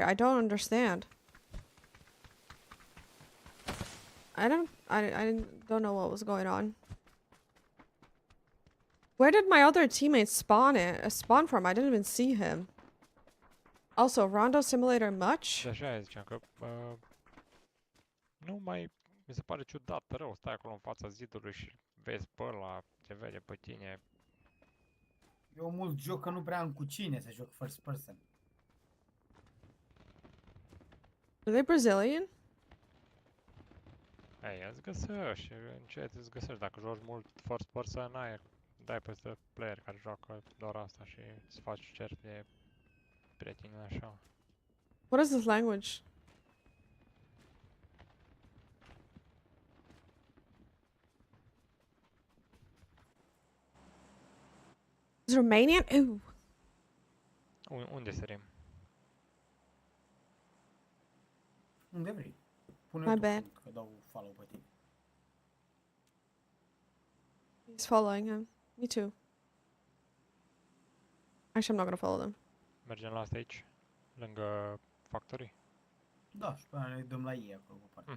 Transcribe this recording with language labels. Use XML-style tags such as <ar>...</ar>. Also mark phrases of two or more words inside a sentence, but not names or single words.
<en>I don't understand. I don't know what was going on. Where did my other teammate spawn from? I didn't even see him. Also, Rondo Simulator much?</en> <ro>De așa ziceam că nu mai mi se pare ciudat rău, stai acolo în fața zidului și vezi pe ăla, te vede pe tine. Eu mult joc că nu prea am cu cine să joc</ro> <en>first person. Are they Brazilian?</en> <ro>Ei, îți găsești, încet îți găsești. Dacă joci mult</ro> <en>first person,</en> <ro>dai peste player care joacă doar asta și îți faci cerc de prieteni așa.</ro> <en>What is this language? Is Romanian? Ooh.</en> <ro>Unde sărim? Unde vrei.</ro> <en>My bad.</en> <ro>Că dau follow pe tine.</ro> <en>He's following him. Me too. Actually, I'm not gonna follow them.</en> <ro>Mergem la asta aici, lângă factory. Da, și pe aia ne dăm la ei acolo pe partea.</ro>